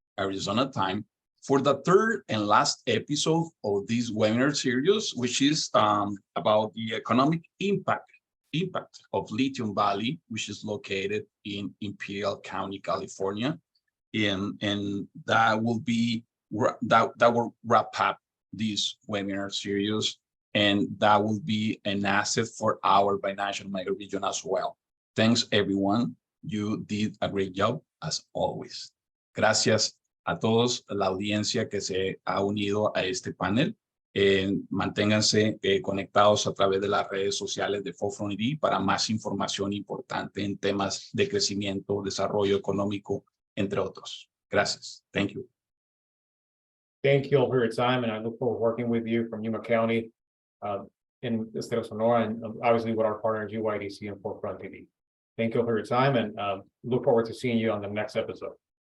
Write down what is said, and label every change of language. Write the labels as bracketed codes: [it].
[en] Arizona time for the third and last episode of this webinar series, which is about the economic impact of Lithium Valley, which is located in Imperial County, California, and that will wrap up this webinar series. and that will be an asset for our binational microregion as well. Thanks, everyone. You did a great job, as always. [es] Gracias a todos, la audiencia que se ha unido a este panel. Manténganse conectados a través de las redes sociales de Forefront ID para más información importante en temas de crecimiento, desarrollo económico, entre otros. Gracias. [en] Thank you. Thank you all for your time, and I look forward to working with you from Yuma County in the state of Sonora, and obviously with our partners UIDC and Forefront TV. Thank you all for your time, and look forward to seeing you on the next episode.